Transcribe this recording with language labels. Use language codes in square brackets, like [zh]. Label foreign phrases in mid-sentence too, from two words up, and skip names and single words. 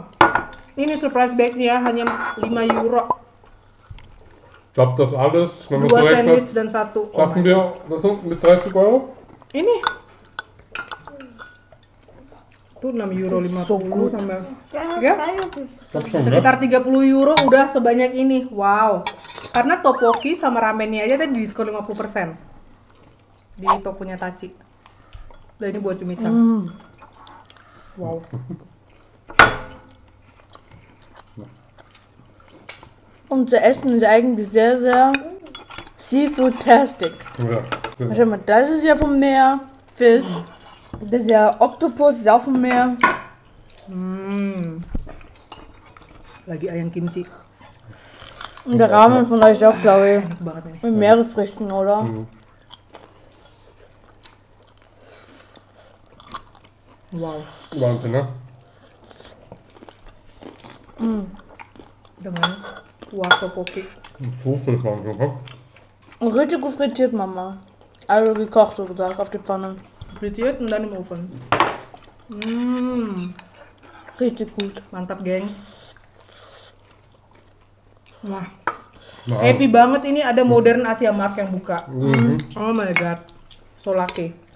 [id] Ini surprise bag-nya hanya 5 euro. [de] Ich glaube, das alles, wenn man so 2 rechnet, [id] sandwich dan 1. [de] schaffen wir das mit 30 Euro? [id] Ini. Tuh 6 euro 50 [en] So good. [id] sama [de] Ja, Ich glaube schon, ne? [id] sekitar 30 euro udah sebanyak ini. Wow. Karena tteokbokki sama ramennya aja tadi diskon 50%. Di tokonya Tachi. Nah ini buat Cumi-chan. Wow. [de] Unser Essen ist eigentlich sehr, sehr seafood-tastic. Ja. Warte mal, das ist ja vom Meer, Fisch. Das ist ja Oktopus, ist auch vom Meer. [id] Lagi ayam kimchi. [de] Und der Rahmen von euch auch, glaube ich. [id] Enak banget ini. [de] Mit Meeresfrüchten, oder? Wow. Wahnsinn, ne? [id] Dengan kuah tteokbokki. [de] So viel Wahnsinn, ne? Und richtig gut frittiert, Mama. Also gekocht, so gesagt, auf die Pfanne. Frittiert und dann im Ofen. Richtig gut. [id] Mantap, gengs. Wah, Nah, happy banget ini ada Modern Asia Mart yang buka. [en] Oh my god. So lucky.